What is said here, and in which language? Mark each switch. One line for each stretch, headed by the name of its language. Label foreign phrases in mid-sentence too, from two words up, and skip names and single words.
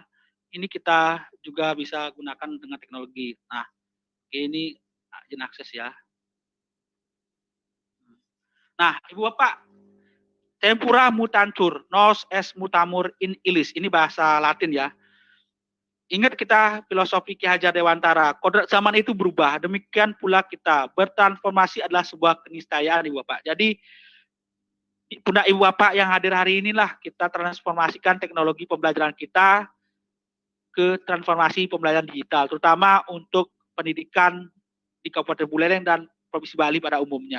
Indonesian: Ini kita juga bisa gunakan dengan teknologi. Nah, ini izin akses ya. Nah, Ibu Bapak,
Latin: tempura mutancur, nos es mutamur in illis.
Indonesian: Ini bahasa Latin ya. Ingat kita filosofi Ki Hajar Dewantara, kodrat zaman itu berubah, demikian pula kita. Bertransformasi adalah sebuah keniscayaan Ibu Bapak. Jadi Bunda Ibu Bapak yang hadir hari inilah kita transformasikan teknologi pembelajaran kita ke transformasi pembelajaran digital, terutama untuk pendidikan di Kabupaten Buleleng dan Provinsi Bali pada umumnya.